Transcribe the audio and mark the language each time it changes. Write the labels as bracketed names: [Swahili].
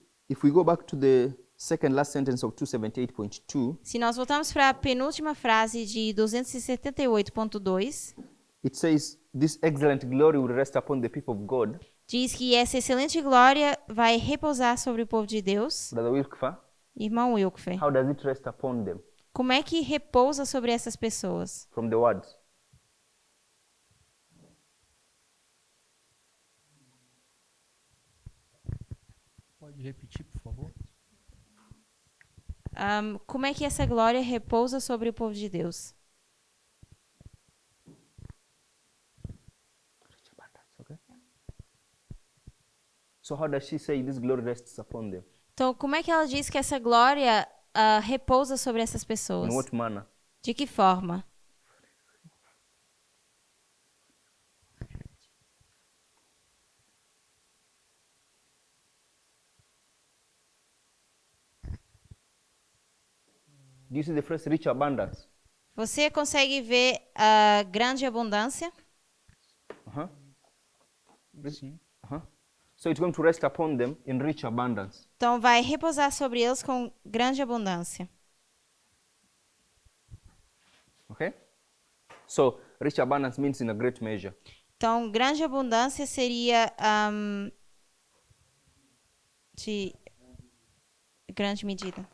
[English] if we go back to the second last sentence of 278.2, [Portuguese] se nós voltarmos para a penúltima frase de 278.2, [English] it says, "This excellent glory will rest upon the people of God." [Portuguese] diz que essa excelente glória vai repousar sobre o povo de Deus. [English] Brother Wilkfer, [Portuguese] Irmão Wilkfer, [English] how does it rest upon them? [Portuguese] como é que repousa sobre essas pessoas? [English] From the words. [Portuguese] Pode repetir, por favor? Como é que essa glória repousa sobre o povo de Deus? [English] Okay. So how does she say this glory rests upon them? [Portuguese] Então, como é que ela diz que essa glória repousa sobre essas pessoas? [English] In what manner? [Portuguese] De que forma? [English] Do you see the phrase rich abundance? [Portuguese] Você consegue ver a grande abundância? Uh-huh. Sim. Uh-huh. [English] So it's going to rest upon them in rich abundance. [Portuguese] Então, vai repousar sobre eles com grande abundância. [English] Okay? So rich abundance means in a great measure. [Portuguese] Então, grande abundância seria de grande medida.